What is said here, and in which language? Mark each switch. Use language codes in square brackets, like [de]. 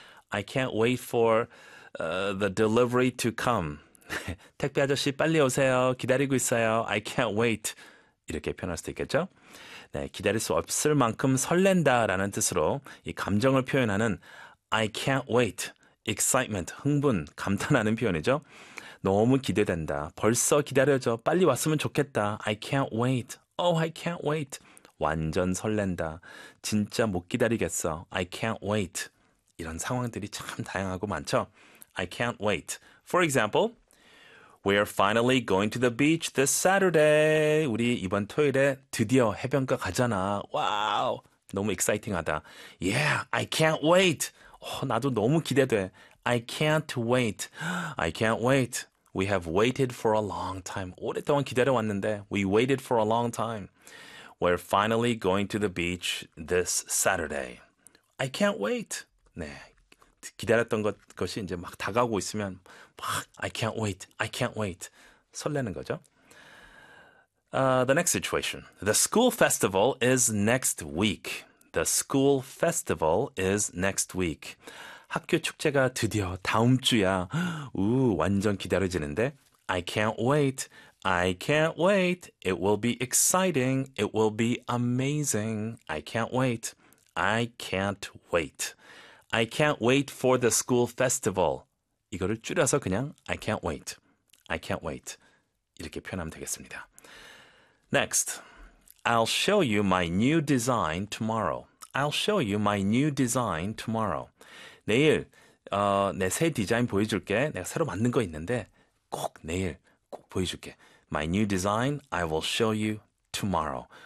[en] I can't wait for the delivery to come. [ko] 택배 아저씨 빨리 오세요. 기다리고 있어요. [en] I can't wait. [ko] 이렇게 표현할 수도 있겠죠? 네, 기다릴 수 없을 만큼 설렌다라는 뜻으로 이 감정을 표현하는 [en] I can't wait. [ko] Excitement, 흥분, 감탄하는 표현이죠. 너무 기대된다. 벌써 기다려져. 빨리 왔으면 좋겠다. [en] I can't wait. Oh, I can't wait. [ko] 완전 설렌다. 진짜 못 기다리겠어. [en] I can't wait. [ko] 이런 상황들이 참 다양하고 많죠. [en] I can't wait. For example, we are finally going to the beach this Saturday. [ko] 우리 이번 토요일에 드디어 해변가 가잖아. 와우, 너무 exciting하다. [en] Yeah, I can't wait. [ko] 나도 너무 기대돼. [en] I can't wait. I can't wait. We have waited for a long time. [ko] 오랫동안 기다려왔는데. [en] We waited for a long time. We're finally going to the beach this Saturday. [ko] I can't wait. 네, 기다렸던 것이 이제 막 다가오고 있으면 막 [en] I can't wait. I can't wait. [ko] 설레는 거죠. [en] The next situation. The school festival is next week. The school festival is next week. [ko] 학교 축제가 드디어 다음 주야. 우, 완전 기다려지는데. [en] I can't wait. I can't wait. It will be exciting. It will be amazing. I can't wait. I can't wait. I can't wait for the school festival. [ko] 이거를 줄여서 그냥 [en] I can't wait. I can't wait. [ko] 이렇게 표현하면 되겠습니다. [en] Next. I'll show you my new design tomorrow. I'll show you my new design tomorrow. [ko] 내일 내 새 디자인 보여줄게. 내가 새로 만든 거 있는데 꼭 내일 꼭 보여줄게. [en] My new design, I will show you tomorrow.